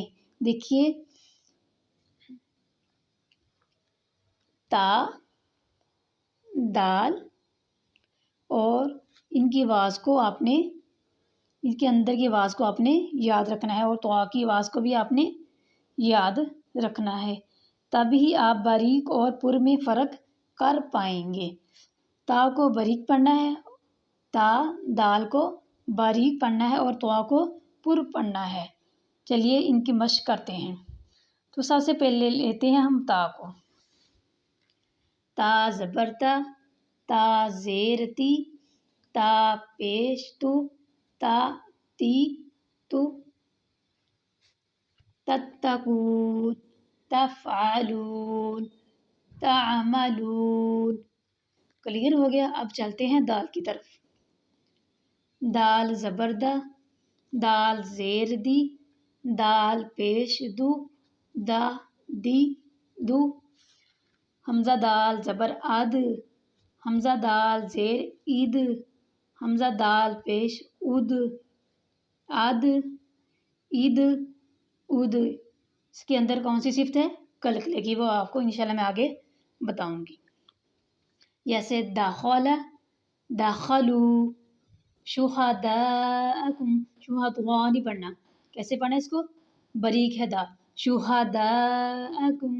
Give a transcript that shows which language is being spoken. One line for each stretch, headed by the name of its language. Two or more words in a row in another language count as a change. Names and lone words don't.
Urdu: دیکھیے، تا، دال، اور ان کی آواز کو آپ نے، ان کے اندر کی آواز کو آپ نے یاد رکھنا ہے، اور طا کی آواز کو بھی آپ نے یاد رکھنا ہے، تب ہی آپ باریک اور پر میں فرق کر پائیں گے۔ تا کو باریک پڑھنا ہے، دال کو باریک پڑھنا ہے اور طا کو پر پڑھنا ہے۔ چلیے ان کی مشق کرتے ہیں۔ تو سب سے پہلے لیتے ہیں ہم تا کو۔ تا زبر تا، تا زیر تی، تا پیش تو، تا تی تو،
Arabic: تتقون، تفعلون، تعملون۔
Urdu: کلیئر ہو گیا؟ اب چلتے ہیں دال کی طرف۔ دال زبر دا، دال زیر دی، دال پیش دو، دا دی دو، حمزہ دال زبر اد، حمزہ دال زیر عید، حمزہ دال پیش اد، اد عید اد۔ اس کے اندر کون سی صفت ہے؟ کلکلے کی، وہ آپ کو انشاءاللہ میں آگے بتاؤں گی۔ جیسے
Arabic: دخل، دخلو، شہداءکم،
Urdu: شہداء نہیں پڑھنا، کیسے پڑھنا اس کو؟ باریک ہے دا، شہداءکم۔